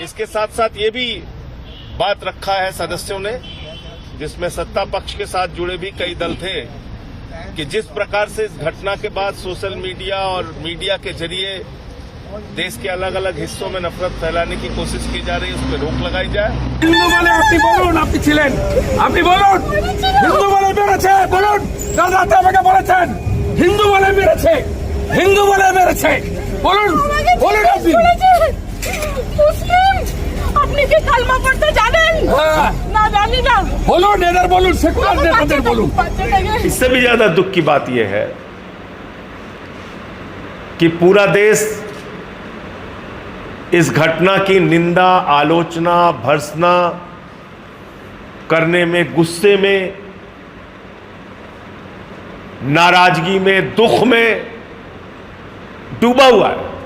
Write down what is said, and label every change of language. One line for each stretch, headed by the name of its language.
Hindi: इसके साथ साथ ये भी बात रखा है सदस्यों ने, जिसमें सत्ता पक्ष के साथ जुड़े भी कई दल थे, कि जिस प्रकार से इस घटना के बाद सोशल मीडिया और मीडिया के जरिए देश के अलग अलग हिस्सों में नफरत फैलाने की कोशिश की जा रही है, उस पर रोक लगाई जाए।
Bangla: হিন্দু বলে আপনি বলুন, আপনি ছিলেন, আপনি বলুন হিন্দু বলে মেরেছে, বলুন কাল রাতে আমাকে বলেছেন হিন্দু বলে মেরেছে, হিন্দু বলে মেরেছে, বলুন বলুন আপনি। মুসলিম আপনি কি কালমা পড়তে জানেন? না জানি না। বলুন এদের বলুন, সেকুলার নেতাদের বলুন।
Hindi: इससे भी ज्यादा दुख की बात यह है कि पूरा देश इस घटना की निंदा, आलोचना, भर्त्सना करने में, गुस्से में, नाराजगी में, दुख में डूबा हुआ है।